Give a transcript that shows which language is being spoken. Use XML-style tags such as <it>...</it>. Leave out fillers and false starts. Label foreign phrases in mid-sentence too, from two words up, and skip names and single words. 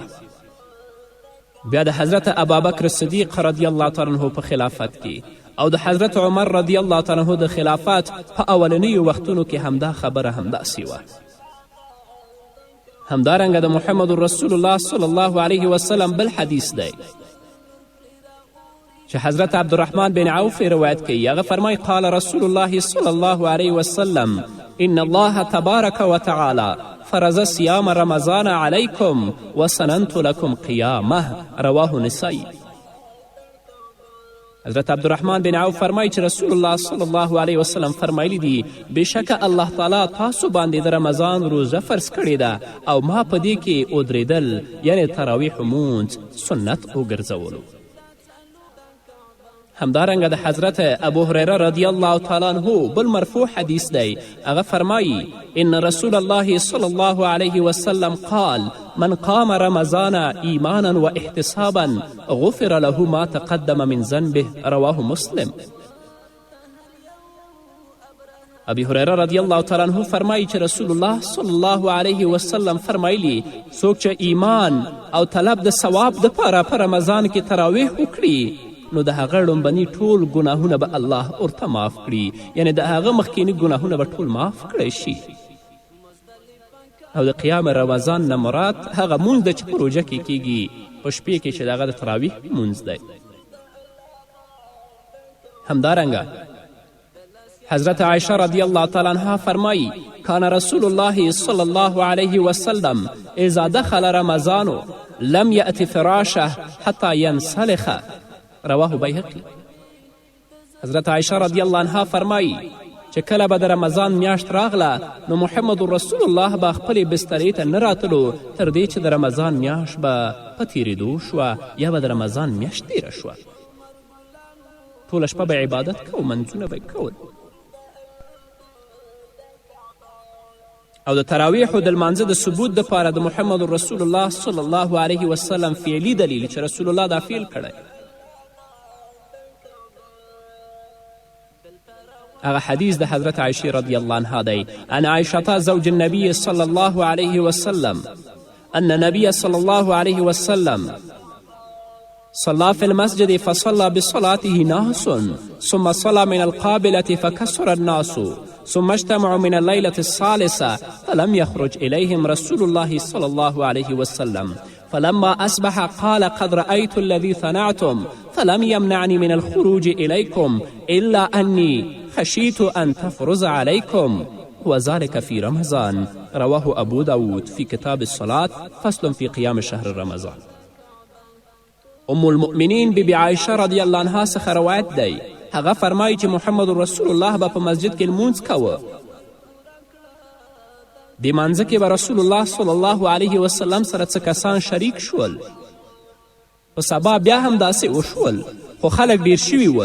<ps>بیا د حضرت ابابکر صدیق</ps> <ar>رضی الله تعالی عنه</ar> <ps>په خلافت کې او د حضرت عمر</ps> <ar>رضی الله تعالی عنه</ar> <ps>د خلافت په اولنیو وختونو کې همدا خبره همداسې وه. همدارنګه د محمد رسول الله</ps> <ar>صلی الله علیه وسلم</ar> <ps>بل حدیث دی چې حضرت عبدالرحمن بن عوف روایت کوي. هغه فرمایي:</ps> <ar>قال رسول الله صلی الله علیه وسلم ان الله تبارک وتعالی فرض صيام رمضان عليكم وسننت لكم قيامه. رواه نسائی.</ar> <ps>حضرت عبدالرحمن بن عوف فرمایي چې رسول الله</ps> <ar>صلی الله علیه وسلم</ar> <ps>فرمایلی دي بېشکه</ps> <ar>الله تعالی</ar> <ps>تاسو باندې د رمضان روزه فرض کړې ده او ما په دې کې ودرېدل یعنی تراویح مونځ سنت وګرځولو. همدارنګه د حضرت ابو هریره</ps> <ar>رضی الله تعالی عنه</ar> <ps>بل مرفوع حدیث دی. هغه فرمایي:</ps> <ar>ان رسول الله صلی الله علیه وسلم قال: من قام رمضان ایمانا و احتسابا غفر له ما تقدم من ذنبه. رواه مسلم.</ar> <ps>ابی هریره</ps> <ar>رضی الله تعالی عنه</ar> <ps>فرمایي چې رسول الله</ps> <ar>صلی الله علیه وسلم</ar> <ps>فرمایلی: څوک چې ایمان او طلب د ثواب دپاره په رمضان کې تراویح وکړي نو د هغه لومبني ټول ګناهونه به الله ورته معاف کړي، یعنی د هغه مخکیني ګناهونه به ټول معاف کړی شي. او د</ps> <ar>قیام رمضان</ar> <ps>نه مراد هغه مونځ ده چې په روژه کې کیږي په شپې کې چې د هغه د تراویح مونځ دی.</ps> <ar>همدارنګه حضرت عایشه رضی الله تعالی عنها فرمایي: کان رسول الله صلی الله علیه وسلم اذا دخل رمضان لم یأت فراشه حتی ینسلخ. رواه بیهقی.</ar> <ps>حضرت عایشه</ps> <ar>رضی الله عنها</ar> <ps>فرمایي چې کله به د رمضان میاشت راغله نو محمد رسول الله به خپلې بسترې ته نه راتلو تر دې چې د رمضان میاشت به په تیرېدو شوه یا به د رمضان میاشت تیره شوه. ټوله شپه به عبادت کو، منځونه به کول. او د تراویحو د لمانځه د ثبوت دپاره د محمد رسول الله</ps> <ar>صلی الله علیه وسلم</ar> <ps>فعلي دلیل چې رسول الله دا فعل کړی. هغه حدیث د حضرت عایشې</ps> <ar>رضی الله عنها</ar> <ps>دی:</ps> <ar>عن عایشة زوج النبي صلی الله علیه وسلم ان النبي صلی الله علیه وسلم صلى في المسجد فصلى بصلاته ناس ثم صلى من القابلة فكسر الناس ثم اجتمعوا من الليلة الثالثة فلم يخرج إليهم رسول الله صلى الله عليه وسلم فلما أصبح قال قد رأيت الذي صنعتم فلم يمنعني من الخروج إليكم إلا أني خشيت أن تفرز عليكم وذلك في رمضان. رواه أبو داود في كتاب الصلاة فصل في قيام شهر رمضان. ام المؤمنین</ar> <ps>بیبي عایشه</ps> <ar>رضی الله عنها</ar> <ps>څخه روایت دی، هغه فرمایي چې محمد رسول الله به په مسجد کې لمونځ کوه. دې مانځه کې به رسول الله</ps> <ar>صلی الله علیه وسلم</ar> <ps>سره څه کسان شریک شول. په سبا بیا هم داسې وشول، خو خلک ډیر شوي ول.</ps>